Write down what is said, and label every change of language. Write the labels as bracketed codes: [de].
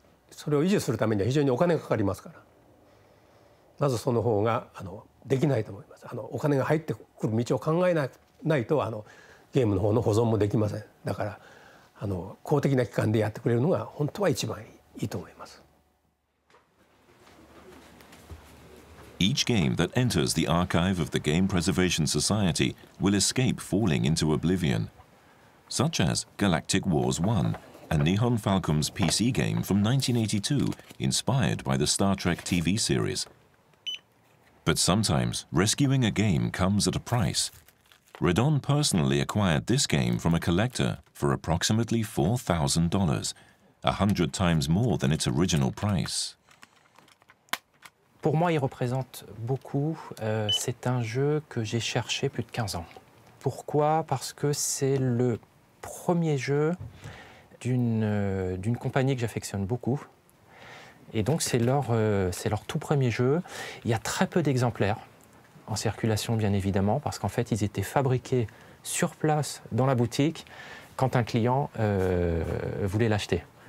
[ja] それを維持するためには非常にお金がかかりますから、まずその方ができないと思います。お金が入ってくる道を考えないとゲームの方の保存もできません。だから公的な機関でやってくれるのが本当は一番いいと思います。 [en] Each game that enters the archive of the Game Preservation Society will escape falling into oblivion, such as Galactic Wars 1, a Nihon Falcom's PC game from 1982, inspired by the Star Trek TV series. But sometimes rescuing a game comes at a price. Redon personally acquired this game from a collector for approximately $4,000, 100 times more than its original price. [fr] Pour moi, il représente beaucoup. C'est un jeu que j'ai cherché plus de 15 ans. Pourquoi? Parce que c'est le premier jeu d'une compagnie que j'affectionne beaucoup. Et donc, c'est leur tout premier jeu. Il y a très peu d'exemplaires en circulation, bien évidemment, parce qu'en fait, ils étaient fabriqués sur place dans la boutique quand un client voulait l'acheter.